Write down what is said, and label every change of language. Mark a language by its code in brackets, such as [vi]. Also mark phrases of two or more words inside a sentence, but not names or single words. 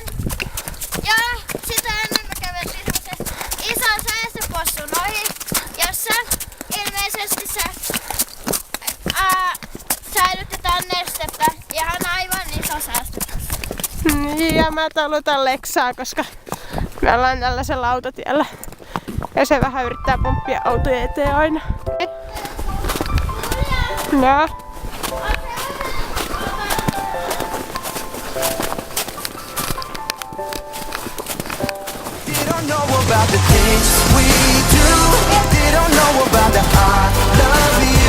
[fi] Ja sitä ennen me käveltiin semmosen ison säästöpossun ohi, jossa ilmeisesti säilytetään nestettä. Ihan aivan iso säästöpossu. Ja mä talutan Leksaa, koska me ollaan tällaisella autotiellä. Ja se vähän yrittää pomppia autoja eteen aina. No. [en] They don't know about the things we do. They don't know about the I love